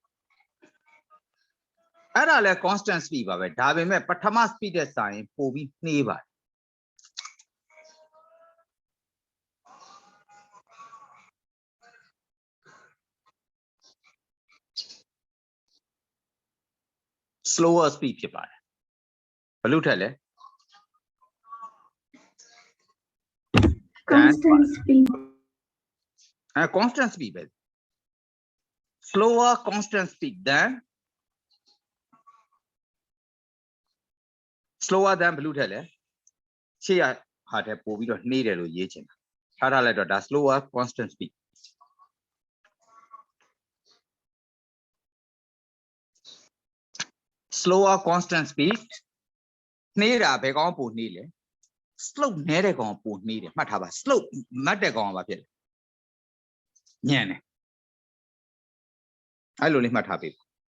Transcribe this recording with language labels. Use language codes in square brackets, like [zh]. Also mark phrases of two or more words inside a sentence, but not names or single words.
[my] အဲ့ဒါလဲ [en] constant speed [my] ပါပဲဒါပေမဲ့ပထမ speed တဲ့စာရင်ပို့ပြီးနှေးပါတယ် [en] slower speed [my] ဖြစ်ပါတယ်ဘယ်လိုထက်လဲ [en] constant speed constant speed [my] ပဲ [en] slower constant speed than slower than [my] ဘယ်လိုထက်လဲရှေ့ရဟာတဲ့ပို့ပြီးတော့နှေးတယ်လို့ရေးချင်တာထားထားလိုက်တော့ဒါ [en] slower constant speed slower constant speed [my] နှေးတာဘယ်ကောင်ပို့နှေးလဲ slope နည်းတဲ့ကောင်ပို့နှေးတယ်မှတ်ထားပါ slope မတ်တဲ့ကောင်ကဘာဖြစ်လဲညံ့တယ်အဲ့လိုလေးမှတ်ထားပေး